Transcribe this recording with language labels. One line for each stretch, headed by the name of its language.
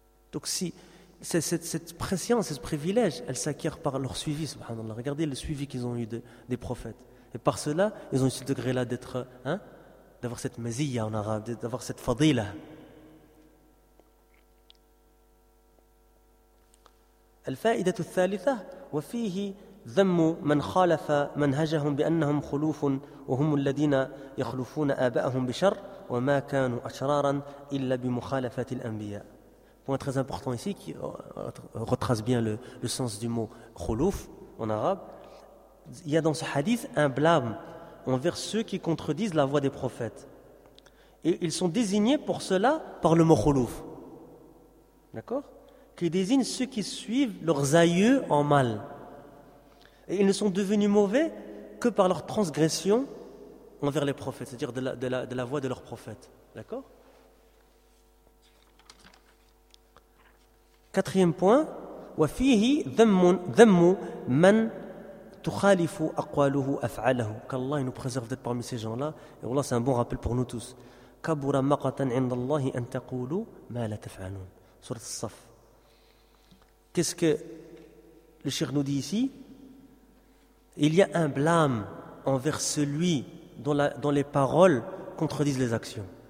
French: Donc si cette préscience, ce privilège, elle s'acquiert par leur suivi, subhanallah. Regardez le suivi qu'ils ont eu des prophètes. Et par cela, ils ont eu ce degré-là d'être, hein, d'avoir cette maziyya en arabe, d'avoir cette fadila.
Arabic: Al-fa'idatu thalitha wa fihi ذم من خالف منهجهم بأنهم خلوف وهم الذين يخلفون آباءهم بشر وما كانوا أشرارا إلا بمخالفة الأنبياء.
French: Point très important ici qui retrace bien le sens du mot خلوف en arabe. Il y a dans ce hadith un blâme envers ceux qui contredisent la voix des prophètes. Et ils sont désignés pour cela par le mot خلوف. D'accord ? Qui désigne ceux qui suivent leurs aïeux en mal. Et ils ne sont devenus mauvais que par leur transgression envers les prophètes, c'est-à-dire de la voix de leurs prophètes. D'accord ? Quatrième point,
Arabic: وَفِيهِ ذَمُّ مَنْ تُخَالِفُ أَقْوَالُهُ أَفْعَالَهُ.
French: Qu'Allah nous préserve d'être parmi ces gens-là. Et Allah, c'est un bon rappel pour nous tous.
Arabic: كَبُرَ مَقَةً عِنْدَ اللَّهِ أَنْ تَقُولُوا مَا لَا تَفْعَالُونَ. Surat al-Saf.
French: Qu'est-ce que le Cheikh nous dit ici ? Il y a un blâme envers celui dont les paroles contredisent les actions.